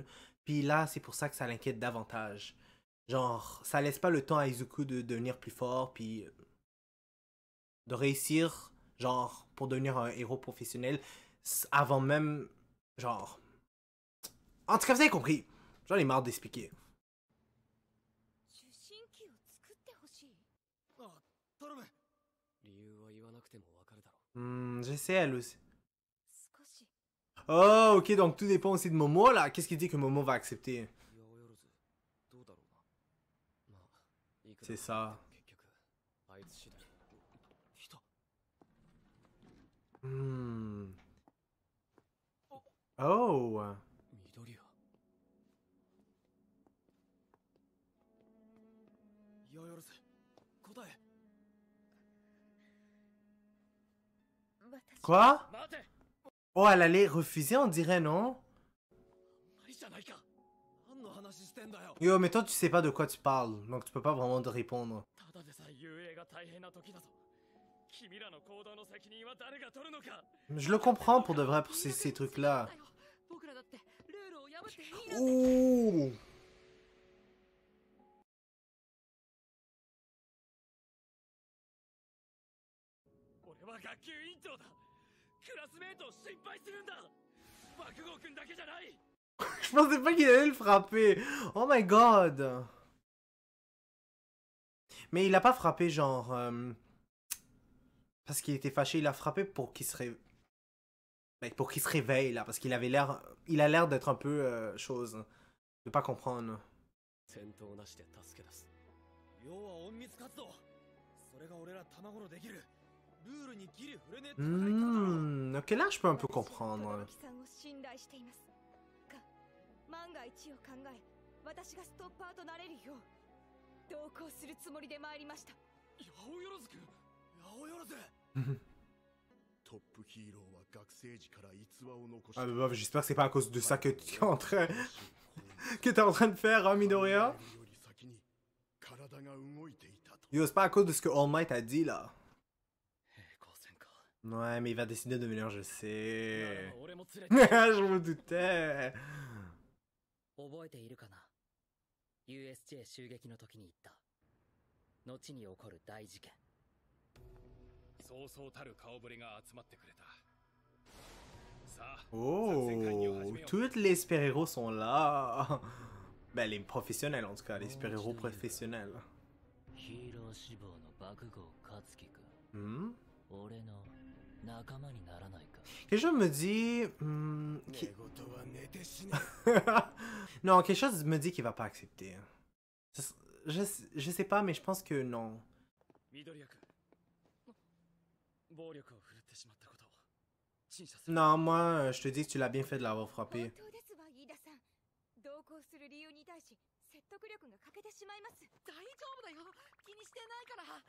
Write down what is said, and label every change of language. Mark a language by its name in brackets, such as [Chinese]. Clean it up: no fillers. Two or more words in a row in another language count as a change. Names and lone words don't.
[French] Puis là, c'est pour ça que ça l'inquiète davantage. Genre, ça laisse pas le temps à Izuku de devenir plus fort, puis de réussir, genre, pour devenir un héros professionnel, avant même, genre... En tout cas, vous avez compris. J'en ai marre d'expliquer. [Japanese] 受信機を作ってほしいあ、頼む。理由は言わなくてもわかるだろ [French] J'essaie elle aussi. [Japanese] 少し [French] Oh, ok, donc tout dépend aussi de Momo, là. Qu'est-ce qu'il dit que Momo va accepter? [Japanese] 八百万どうだろうな。まあ、いくら [French] C'est ça. [Japanese] 結局あいつ次第。来た。 Oh. 緑谷。八百万答え。私 [French] Quoi? [Japanese] 待て。 [French] Oh, elle allait refuser, on dirait, non? [Japanese] ないじゃないか。何の話してんだよ。 [French] Yo, mais toi, tu sais pas de quoi tu parles, donc tu peux pas vraiment te répondre. [Japanese] ただでさえ遊泳が大変な時だぞ。君らの行動の責任は誰が取るのか。 [French] Je le comprends pour de vrai pour ces trucs-là. [Japanese] 僕らだってルールを破っていいなんて Ouh. 俺は学級委員長だ。クラスメートを心配するんだ。爆豪くんだけじゃない。 [French] Je pensais pas qu'il allait le frapper. [English] Oh my god. [French] Mais il a pas frappé genre... parce qu'il était fâché, il a frappé pour qu'il se réveille. Pour qu'il se réveille là, parce qu'il avait l'air... Il a l'air d'être un peu chose. De pas comprendre. [Japanese] 戦闘なしで助け出す。要は隠密活動。それが俺ら卵のできる。ルールにギリ触れねえ戦い方だろ。 [French] Ok, là je peux un peu comprendre. [Japanese] 私は轟さんを信頼していますが万が一を考え私がストッパーとなれるよう同行するつもりで参りました八百万くん。八百万。トップヒーローは学生時から逸話を残し [French] Ah bah, j'espère que c'est pas à cause de ça que tu es en train... que t'es en train de faire, hein, Midoriya? [Japanese] より先に体が動いていたと [French] Yo, c'est pas à cause de ce que All Might a dit là. [Japanese] 平行線か。 [French] Ouais, mais il va décider de venir, je [Japanese] なら [French] sais. [Japanese] ば俺も連れて。 [French] Je me doutais. [Japanese] 覚えているかな USJ 襲撃の時に言った後に起こる大事件そうそうたる顔ぶれが集まってくれた。さあ、 [French] Oh, tous les super-héros sont là. Ben, les professionnels en tout cas, les super-héros professionnels. [Japanese] ヒーロー志望の爆豪勝樹君、 Hmm? 俺の仲間にならないか。 [French] Quelque chose me dit... [Japanese] 寝言は寝て死ね [French] non, quelque chose me dit qu'il va pas accepter. Je sais pas, mais je pense que non. [Japanese] 緑役暴力を振るってしまったことを陳謝する。 Non, moi, je te dis que tu l'as bien fait de l'avoir frappé. 本当ですわ飯田さん。同行する理由に対し説得力が欠けてしまいます。大丈夫だよ、気にしてないから。